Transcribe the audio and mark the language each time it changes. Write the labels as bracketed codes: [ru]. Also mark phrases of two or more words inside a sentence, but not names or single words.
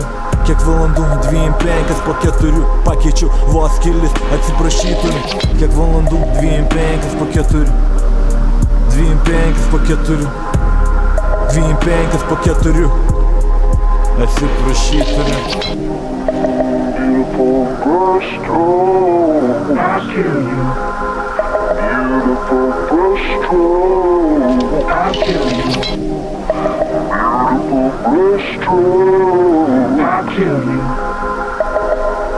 [lt] Kiek valandų, 25 po 4, pakeičiau vos kelis, atsiprašyt turiu. Kiek valandų, 25 po 4, 25 po 4, 25 po 4, atsiprašyt turiu. [en] Beautiful brushstroke, I kill you. Beautiful brushstroke, I kill you. Beautiful brushstroke, I kill you.